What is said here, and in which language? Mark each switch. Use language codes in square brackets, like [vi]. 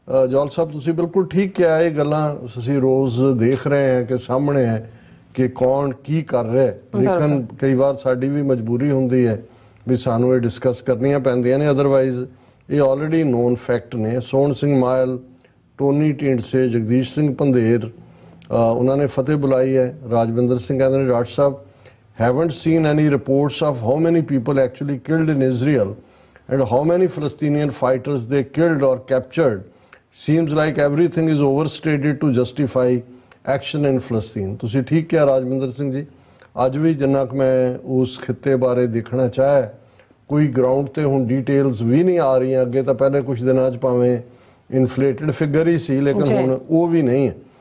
[pa] ਜੌਲ ਸਾਹਿਬ ਤੁਸੀਂ ਬਿਲਕੁਲ ਠੀਕ ਕਿਹਾ, ਇਹ ਗੱਲਾਂ ਅਸੀਂ ਰੋਜ਼ ਦੇਖ ਰਹੇ ਹਾਂ ਕਿ ਸਾਹਮਣੇ ਹੈ ਕਿ ਕੌਣ ਕੀ ਕਰ ਰਿਹਾ ਹੈ, ਲੇਕਿਨ ਕਈ ਵਾਰ ਸਾਡੀ ਵੀ ਮਜਬੂਰੀ ਹੁੰਦੀ ਹੈ ਵੀ ਸਾਨੂੰ ਇਹ ਡਿਸਕਸ ਕਰਨੀਆਂ ਪੈਂਦੀਆਂ ਨੇ, ਅਦਰਵਾਈਜ਼ ਇਹ ਆਲਰੇਡੀ ਨੋਨ ਫੈਕਟ ਨੇ। ਸੋਹਣ ਸਿੰਘ ਮਾਇਲ, ਟੋਨੀ ਢੀਂਡਸੇ, ਜਗਦੀਸ਼ ਸਿੰਘ ਪੰਧੇਰ ਉਹਨਾਂ ਨੇ ਫਤਿਹ ਬੁਲਾਈ ਹੈ। ਰਾਜਵਿੰਦਰ ਸਿੰਘ ਕਹਿੰਦੇ ਨੇ doctor Sahib [en] haven't seen any reports of how many people actually killed in Israel and how many Palestinian fighters they killed or captured. Seems like everything is overstated to justify action in Palestine. [pa] ਤੁਸੀਂ ਠੀਕ ਕਿਹਾ ਰਾਜਵਿੰਦਰ ਸਿੰਘ ਜੀ। ਅੱਜ ਵੀ ਜਿੰਨਾ ਕੁ ਮੈਂ ਉਸ ਖਿੱਤੇ ਬਾਰੇ ਦੇਖਣਾ ਚਾਹਿਆ, ਕੋਈ ਗਰਾਊਂਡ ਤੇ ਹੁਣ ਡਿਟੇਲਸ ਵੀ ਨਹੀਂ ਆ ਰਹੀਆਂ। ਅੱਗੇ ਤਾਂ ਪਹਿਲੇ ਕੁਝ ਦਿਨਾਂ 'ਚ ਭਾਵੇਂ ਇਨਫਲੇਟਡ ਫਿਗਰ ਹੀ ਸੀ, ਲੇਕਿਨ ਹੁਣ ਉਹ ਵੀ ਨਹੀਂ ਹੈ।